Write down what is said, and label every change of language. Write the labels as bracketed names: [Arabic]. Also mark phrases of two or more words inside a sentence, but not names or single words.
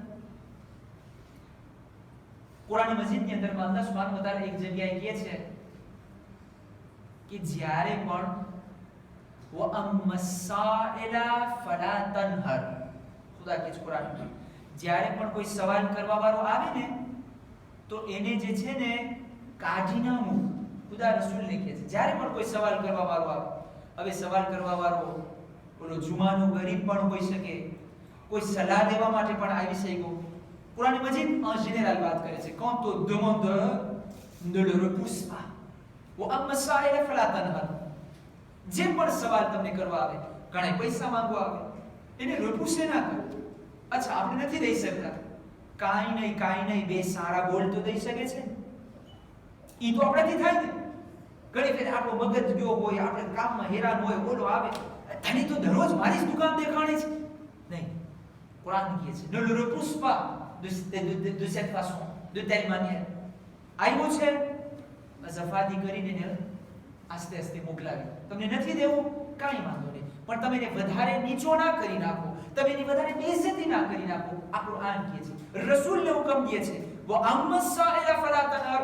[Gujarati] કુરાન મજીદની અંદરમાં અલ્લાહ [Arabic] سبحانه وتعالى [Gujarati] એક જગ્યાએ કહે છે કે જ્યારે પણ [Arabic] وأما السائل فلا تنهر, [Gujarati] ખુદા કહે છે કુરાનમાં, જ્યારે પણ કોઈ સવાલ કરવા વાળો આવે ને તો એને જે છે ને કાઢી ના મૂક. ખુદા રસૂલને કહે છે જ્યારે પણ કોઈ સવાલ કરવા વાળો આવે. હવે સવાલ કરવા વાળો બોલો જુમાનો ગરીબ પણ હોઈ શકે, કોઈ સલાહ લેવા માટે પણ આવી શક્યો. કુરાન મજીદ [French] en général [Gujarati] વાત કરે છે [French] quand on demande ne le repousse pas. [Arabic] وأما السائل فلا تنهر, [Gujarati] જે પણ સવાલ તમને કરવા આવે, ઘણા પૈસા માંગવા આવે, એને repousse ના કરો. અચ્છા આપણે નથી દઈ શકતા, કાઈ નહીં બે સારા બોલ તો દઈ શકે છે. ઈ તો આપણાથી થાય ને. ઘણી ફેર આપણો મગજ ગયો હોય, આપણે કામમાં હેરાન હોય, બોલો આવે તને તો દરરોજ મારી જ દુકાન દેખાણી છે. [French] નહીં, [Gujarati] કુરાન કહે છે [French] ne le repousse pas de cette façon, de telle manière. [Gujarati] આવ્યો છે ઝફાદી કરીને એને આસ્તે આસ્તે મોકલાવી. તમને નથી દેવું કાંઈ વાંધો નહીં, પણ તમે એને વધારે નીચો ના કરી નાખો, તમે એની વધારે બેઇજ્જતી ના કરી નાખો. આ કુરાન કહે છે, રસૂલને હુકમ દે છે [Arabic] وأما السائل فلا تنهر.